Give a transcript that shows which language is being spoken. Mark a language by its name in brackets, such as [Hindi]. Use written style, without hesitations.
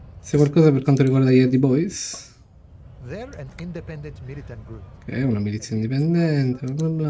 [Italian] C'è qualcosa per quanto riguarda gli Hardy Boys? [English] They're an independent militant group. [Italian] Che è una milizia indipendente, bla bla bla.